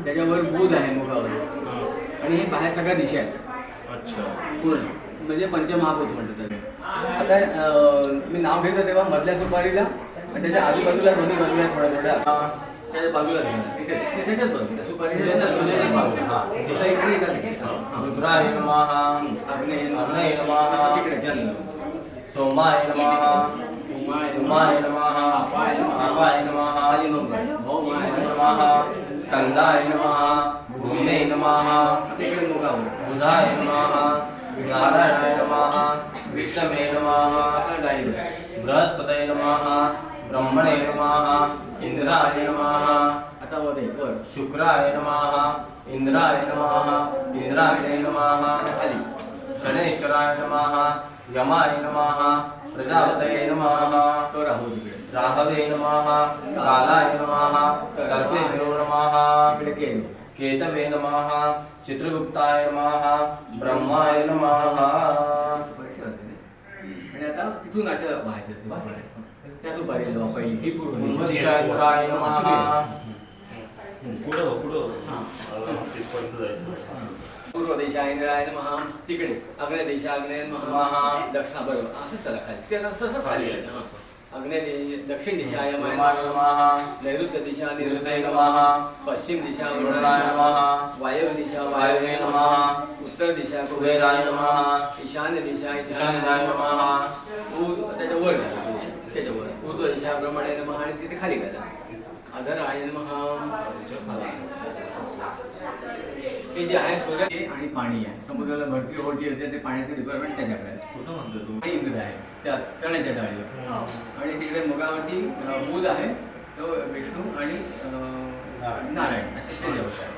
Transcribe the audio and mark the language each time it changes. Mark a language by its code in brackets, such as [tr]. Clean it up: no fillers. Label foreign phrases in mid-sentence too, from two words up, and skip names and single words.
[mr] त्याच्यावर बुध आहे मुखावर आणि हे बाहेर सगळ्या दिशा आहेत. अच्छा. पूर्ण म्हणजे पंचमहाभूत म्हणतात त्याला. आता मी नाव घेतो तेव्हा मधल्या सुपारीला आणि त्याच्या आजूबाजूला दोन्ही बाजूला थोड्या थोड्या त्याच्या बाजूला तिथे त्याच्याच बाजूला सुपारी [sa] रुद्राय नमः अग्नये नमः [mr] तिकडे चंद्र [sa] सोमाय नमः उमाय नमः अपाय नमः भौमाय नमः स्कंदाय नमः भूमे नमः [mr] तिकडे मुखावर [sa] बुधाय नमः नारायणाय नमः विष्णवे नमः बृहस्पतये नमः ब्रह्मणे नमः इंद्राय नमः [mr] आता वर [sa] शुक्राय नमः इंद्राय नमः इंद्राग्ने नमः [mr] खाली [sa] शनेश्वराय नमः यमाय नमः प्रजापतये नमः [mr] तो राहू तिकडे [sa] राहवे नमः कालाय नमः सर्पेभ्यो नमः [mr] इकडे केलू [sa] केतवे नमः चित्रगुप्ताय नमः ब्रह्माय नमः. [mr] आणि आता तिथून अशा व्हायचं त्या सुपारीला पहिली ही पूर्ण [sa] दिशाय नमः [mr] पुढं पुढं. तिथपर्यंत जायचं. पूर्व दिशा [sa] इंद्राय नमः [mr] तिकडे अग्ने दिशा [sa] अग्ने नमः [mr] दक्षिणा बरोबर असं चला खाली ते असं खाली अग्ने दक्षिण दिशा यमाय [sa] नमः [mr] नैऋत्य दिशा [sa] निरुते निरुते नमः [mr] पश्चिम दिशा [sa] वरुणाय नमः [mr] वायव्य दिशा [sa] वायवे नमः [mr] उत्तर दिशा [sa] कुबेराय नमः [mr] ईशान्य दिशा [sa] ईशान्याय नमः [mr] त्याच्या वर त्याच्या वर पूर्व दिशा [sa] ब्रह्मणे नमः [mr] आणि तिथे खाली गेला [sa] अधराय नमः. [mr] हे जे आहे सूर्य आणि पाणी आहे समुद्राला भरती ओढली होते ते पाण्याचे डिपार्टमेंट त्याच्याकडे आहे. कुठं म्हणतो तुम्ही? आणि इंद्र आहे त्या चण्याच्या डाळीवर आणि तिकडे मुगावरती बुध आहे तो विष्णू आणि नारायण असे त्याच्यावर आहे.